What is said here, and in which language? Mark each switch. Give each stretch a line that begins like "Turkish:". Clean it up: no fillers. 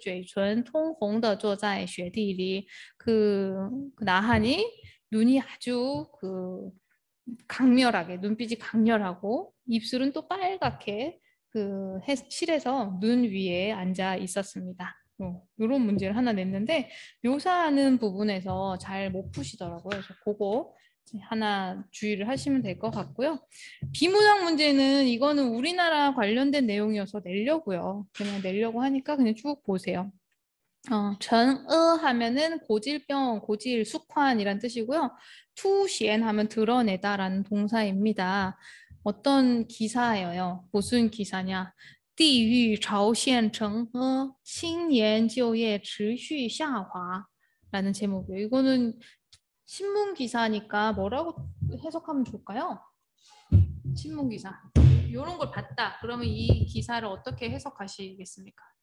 Chinese: 他也就目光灼灼的嘴唇通红的坐在雪地里.
Korean: 그 나한이 눈이 아주 강렬하게 눈빛이 강렬하고 입술은 또 빨갛게 실에서 눈 위에 앉아 있었습니다. 이런 문제를 하나 냈는데 묘사하는 부분에서 잘 못 푸시더라고요. 그래서 그거 하나 주의를 하시면 될 것 같고요. 비문학 문제는 이거는 우리나라 관련된 내용이어서 내려고요. 그냥 내려고 하니까 그냥 쭉 보세요. 전어 하면은 고질병, 고질, 숙환이란 뜻이고요. 투시엔 하면 드러내다라는 동사입니다. 어떤 기사예요? 무슨 기사냐?
Chinese: 地狱朝鲜城 青年就业持续下滑
Korean: 라는 제목이에요. 이거는 신문 기사니까 뭐라고 해석하면 좋을까요? 신문 기사. 이런 걸 봤다. 그러면 이 기사를 어떻게 해석하시겠습니까?